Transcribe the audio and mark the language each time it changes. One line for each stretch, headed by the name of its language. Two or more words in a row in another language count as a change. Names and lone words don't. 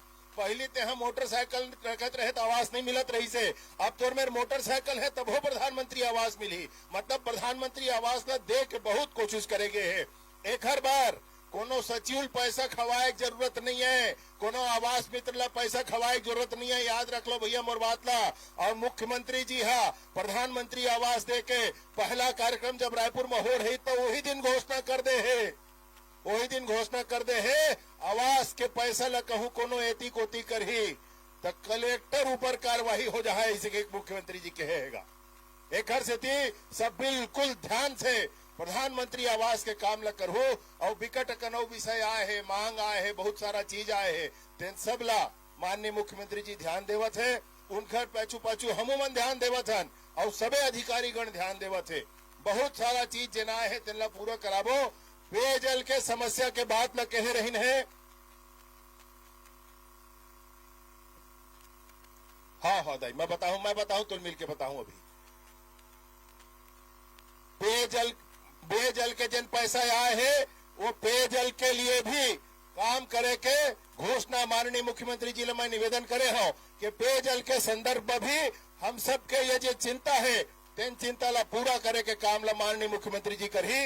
Chhattisgarhi: पहले ते हम मोटरसाइकिल रखत रहे तो आवास नहीं मिलत रही से, अब तोर में मोटरसाइकिल है तब हो प्रधानमंत्री आवास मिली। मतलब प्रधानमंत्री आवास ला दे के बहुत कोशिश करेंगे है। एक हर बार कोनो सचिव पैसा खवाए की जरूरत नहीं है, कोनो आवास मित्र ला पैसा खवाए की जरूरत नहीं है। याद रख लो भैया मोर बात ला। और मुख्यमंत्री जी हा प्रधानमंत्री आवास दे के पहला कार्यक्रम जब रायपुर में हो रही तो वही दिन घोषणा कर दे है, वही दिन घोषणा कर दे है आवास के पैसा ला कहूं कोनो एती कोती करही तो कलेक्टर ऊपर कार्रवाई हो जाए, इसे मुख्यमंत्री जी कहेगा। एक हर से सब बिल्कुल ध्यान से प्रधानमंत्री आवास के काम ला करो। और विकट कनौ विषय आए है, मांग आए है, बहुत सारा चीज आए है, तेन सब ला माननीय मुख्यमंत्री जी ध्यान देवत है। उनकर पाछू पाछू हमूमन ध्यान देवत हन और सबे अधिकारी गण ध्यान देवत है। बहुत सारा चीज जना है तेन ला पूरा कराबो। पेयजल के समस्या के बात ला कह रही है। हाँ दाई मैं बताऊं तो मिल के बताऊं। अभी पेयजल के जिन पैसा आए हैं वो पेयजल के लिए भी काम करे के घोषणा माननीय मुख्यमंत्री जी ने मैं निवेदन करे हूं कि पेयजल के संदर्भ में भी हम सब के ये जो चिंता है तेन चिंता ला पूरा करे के काम ला माननीय मुख्यमंत्री जी करही।